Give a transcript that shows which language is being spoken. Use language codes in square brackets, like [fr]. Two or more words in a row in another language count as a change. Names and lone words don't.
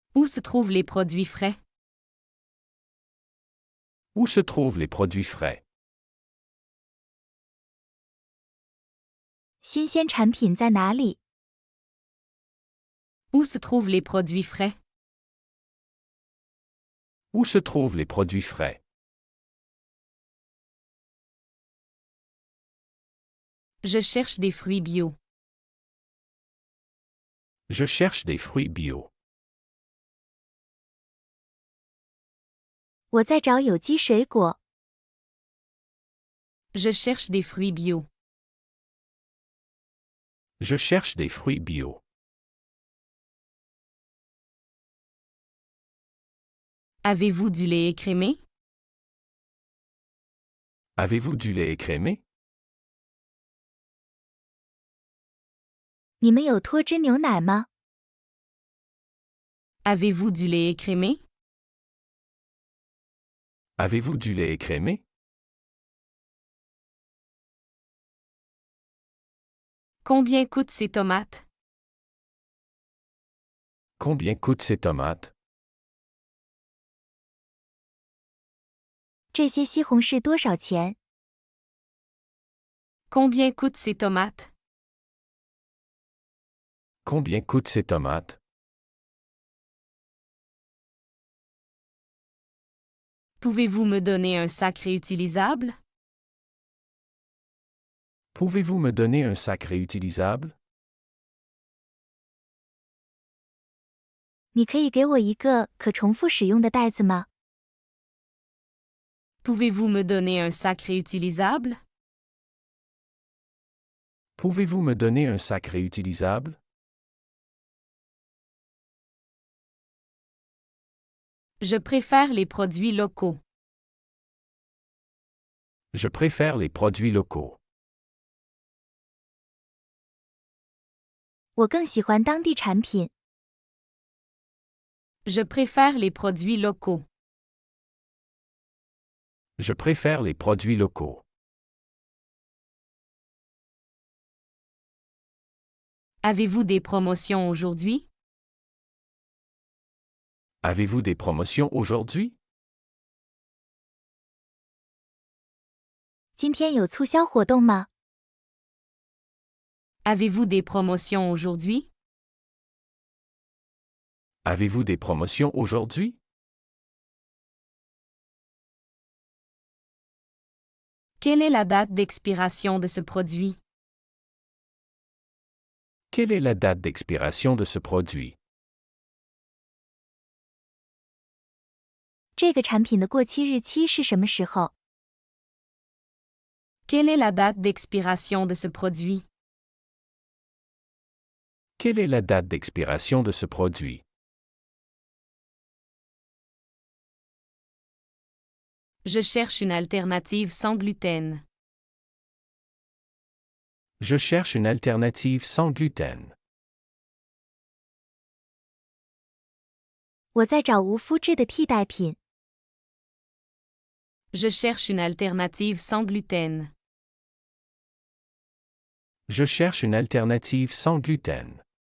[fr] Où se trouvent les produits frais? Où se trouvent les produits frais? [zh] 新鲜产品在哪里？ [fr] Où se trouvent les produits frais? Où se trouvent les produits frais? Je cherche des fruits bio. Je cherche des fruits bio. [zh] 我在找有机水果。 [fr] Je cherche des fruits bio. Je cherche des fruits bio. Avez-vous du lait écrémé? Avez-vous du lait écrémé? [zh] 你们有脱脂牛奶吗？ [fr] Avez-vous du lait écrémé? Avez-vous du lait écrémé? Combien coûtent ces tomates? Combien coûtent ces tomates? [zh] 这些西红柿多少钱？ [fr] Combien coûtent ces tomates? Combien coûtent ces tomates? Pouvez-vous me donner un sac réutilisable? Pouvez-vous me donner un sac réutilisable? [zh] 你可以给我一个可重复使用的袋子吗？ [fr] Pouvez-vous me donner un sac réutilisable? Pouvez-vous me donner un sac réutilisable? Je préfère les produits locaux. Je préfère les produits locaux. [zh] 我更喜欢当地产品。 [fr] Je préfère les produits locaux. Je préfère les produits locaux. Avez-vous des promotions aujourd'hui? Avez-vous des promotions aujourd'hui? [zh] 今天有促销活动吗？ [fr] Avez-vous des promotions aujourd'hui? Avez-vous des promotions aujourd'hui? Quelle est la date d'expiration de ce produit? Quelle est la date d'expiration de ce produit? [zh] 这个产品的过期日期是什么时候？ [fr] Quelle est la date d'expiration de ce produit? Quelle est la date d'expiration de ce produit? Je cherche une alternative sans gluten. Je cherche une alternative sans gluten. [zh] 我在找无麸质的替代品。 [fr] Je cherche une alternative sans gluten. Je cherche une alternative sans gluten.